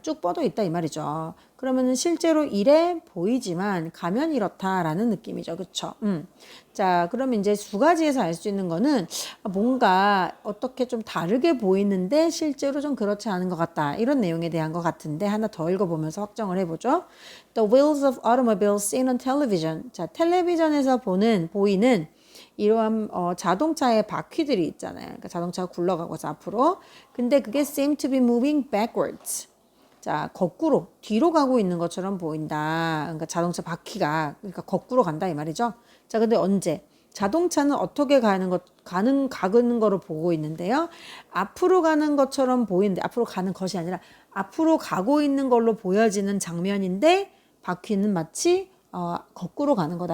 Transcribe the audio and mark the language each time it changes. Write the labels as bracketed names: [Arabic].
[Korean] 쭉 뻗어 있다 이 말이죠. 그러면은 실제로 이래 보이지만 가면 이렇다라는 느낌이죠. 그쵸? 자, 그러면 이제 두 가지에서 알 수 있는 거는 뭔가 어떻게 좀 다르게 보이는데 실제로 좀 그렇지 않은 것 같다. 이런 내용에 대한 것 같은데 하나 더 읽어보면서 확정을 해보죠. [English] The wheels of automobiles seen on television. [Korean] 자, 텔레비전에서 보이는 이러한 자동차의 바퀴들이 있잖아요. 그러니까 자동차가 굴러가고서 앞으로. 근데 그게 [English] seem to be moving backwards. [Korean] 자, 거꾸로 뒤로 가고 있는 것처럼 보인다. 그러니까 자동차 바퀴가 그러니까 거꾸로 간다 이 말이죠. 자, 근데 언제? 자동차는 어떻게 가는 거로 보고 있는데요. 앞으로 가는 것처럼 보이는데 앞으로 가는 것이 아니라 앞으로 가고 있는 걸로 보여지는 장면인데 바퀴는 마치 거꾸로 가는 거다.